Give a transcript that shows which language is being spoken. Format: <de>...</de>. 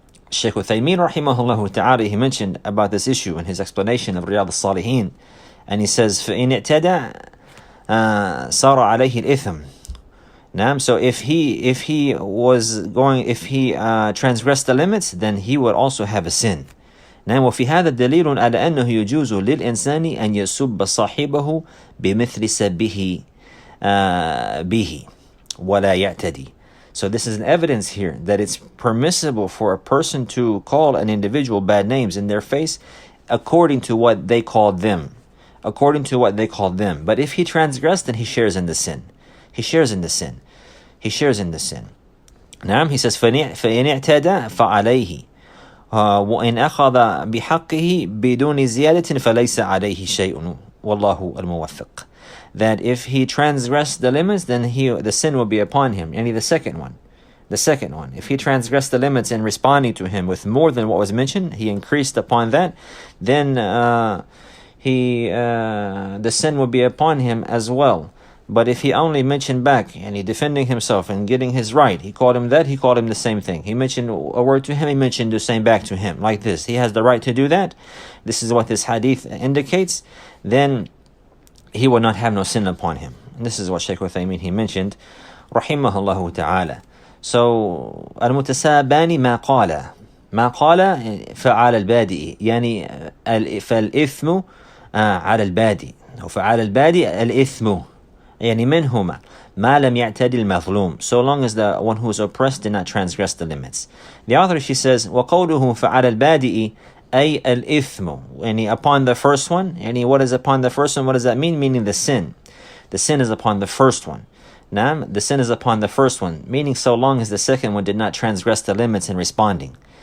<en>Shaykh Uthaymeen rahimahullah ta'ala, he mentioned about this issue in his explanation of Riyadh al-Salihin, and he says,</en> <ar>فَإِنِ اعْتَدَى صار عليه الإثم.</ar> <en>So if he transgressed the limits, then he would also have a sin.</en> <ar>وفي هذا دليل على أنه يجوز للإنسان أن يسب صاحبه بمثل سبه به ولا يعتدي.</ar> <en>So this is an evidence here that it's permissible for a person to call an individual bad names in their face according to what they called them. But if he transgressed, then he shares in the sin. He shares in the sin. He says,</en> <ar>فَإِنِ اعْتَدَى فَعَلَيْهِ وَإِنْ أَخَذَ بِحَقِّهِ بِدُونِ زِيَادَةٍ فَلَيْسَ عَلَيْهِ شَيْءٌ وَاللَّهُ الْمُوَفِّقُ.</ar> <en>That if he transgressed the limits, then the sin will be upon him. And the second one, if he transgressed the limits in responding to him with more than what was mentioned, he increased upon that, then the sin will be upon him as well. But if he only mentioned back and he defending himself and getting his right, he called him the same thing. He mentioned a word to him, he mentioned the same back to him, like this. He has the right to do that. This is what this hadith indicates. Then he will not have no sin upon him. And this is what Shaykh Uthaymeen, he mentioned, rahimahullah ta'ala.</en> <ar>So, المتسابان ما قال فعال البادئ يعني فالإثم على البادئ وفعال البادئ الإثم يعني منهما ما لم يعتدي المظلوم,</ar> <en>so long as the one who is oppressed did not transgress the limits. The author, she says,</en> <ar>وقوله فعال البادئ أي الإثم, يعني</ar> <en>upon the first one. يعني what is upon the first one? What does that mean? Meaning the sin. The sin is upon the first one. The sin is upon the first one, meaning so long as the second one did not transgress the limits in responding.</en>